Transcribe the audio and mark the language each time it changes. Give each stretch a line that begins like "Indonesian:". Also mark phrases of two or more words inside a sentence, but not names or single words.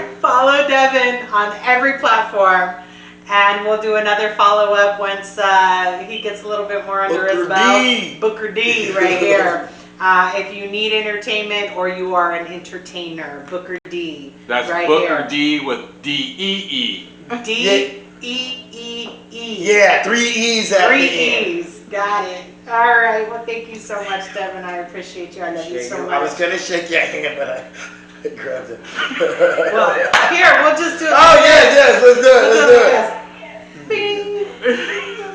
English: Follow Devin on every platform. And we'll do another follow-up once he gets a little bit more under his belt. Booker D right here. If you need entertainment or you are an entertainer, Booker D. That's right Booker here. D with D-E-E. D-E-E-E. Yeah, 3 E's at 3 the end. E's. Got it. All right. Well, thank you so much, Devin. I appreciate you. I love you so much. I was going to shake your hand, but I grabbed it. Well, here, we'll just do it. Oh, yes, let's do it. Bing.